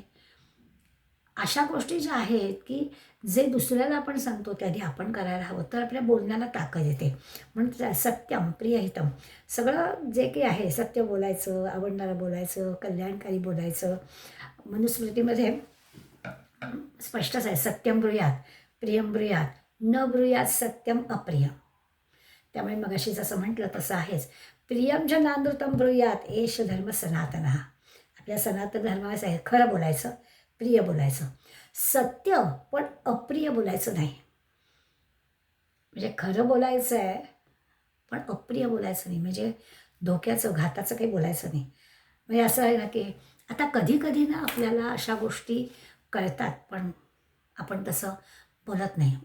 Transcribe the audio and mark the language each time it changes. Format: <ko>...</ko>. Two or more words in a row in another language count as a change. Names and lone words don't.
<mr>अशा गोष्टी ज्या आहेत की जे दुसऱ्याला आपण सांगतो त्या आधी आपण करायला हवं, तर आपल्या बोलण्याला ताकद येते. म्हणून</mr> <sa>सत्यम प्रियहितम,</sa> <mr>सगळं जे काही आहे सत्य बोलायचं, आवडणारं बोलायचं, कल्याणकारी बोलायचं. मनुस्मृतीमध्ये स्पष्टच आहे,</mr> <sa>सत्यम ब्रूयात प्रियम ब्रूयात न ब्रूयात सत्यम अप्रिय.</sa> <mr>त्यामुळे मगाशी जसं म्हटलं तसं आहेच,</mr> <sa>प्रियम जनानृतम ब्रूयात एष धर्म सनातन.</sa> <mr>आपल्या सनातन धर्माचं आहे खरं बोलायचं, प्रिय बोलायचं, सत्य पण अप्रिय बोलायचं नाही. म्हणजे खरं बोलायचं आहे पण अप्रिय बोलायचं नाही. म्हणजे धोक्याचं घाताचं काही बोलायचं नाही. म्हणजे असं आहे ना की आता कधी कधी ना आपल्याला अशा गोष्टी कळतात पण आपण तसं बोलत नाही.</mr>